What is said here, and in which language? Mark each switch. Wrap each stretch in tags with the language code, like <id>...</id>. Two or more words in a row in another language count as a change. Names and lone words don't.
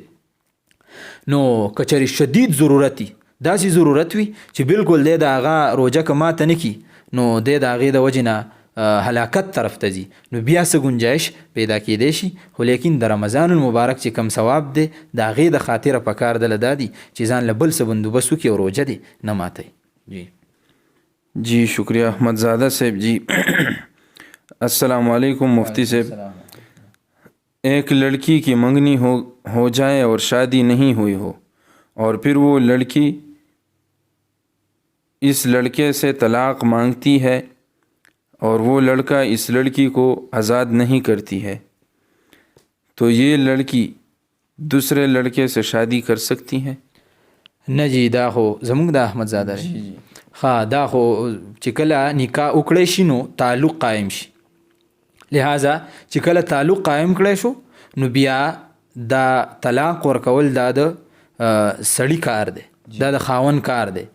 <ps>نو کچری شدید ضرورتي داسې ضرورت وي چې بالکل دی د هغه روجه که ماته نه کي نو دی د هغې د وجې نه هلاکت طرف ته ځي، نو بیا څه گنجایش پیدا کیدی شي. خو لیکن د رمضان المبارک چې کم ثواب دی د هغې د خاطره پکار دله دا دي چې ځان له بل څه بندوبست وکړي او روجه دی نه ماتوي.</ps> <ur>جی شکریہ احمد زادہ صاحب. جی السلام علیکم مفتی صاحب. ایک لڑکی کی منگنی ہو جائے اور شادی نہیں ہوئی ہو اور پھر وہ لڑکی اس لڑکے سے طلاق مانگتی ہے اور وہ لڑکا اس لڑکی کو آزاد نہیں کرتی ہے، تو یہ لڑکی دوسرے لڑکے سے شادی کر سکتی ہے؟</ur> <ps>نه جی دا خو زمونږ د احمد زاده دی. ها دا خو چې کله نکاح وکړی شي نو تعلق قائم شي. لہذا چې کله تعلق قائم کړی شو نو بیا دا طلاق ورکول دا د سړی کار دی، دا د خاون کار دی.</ps>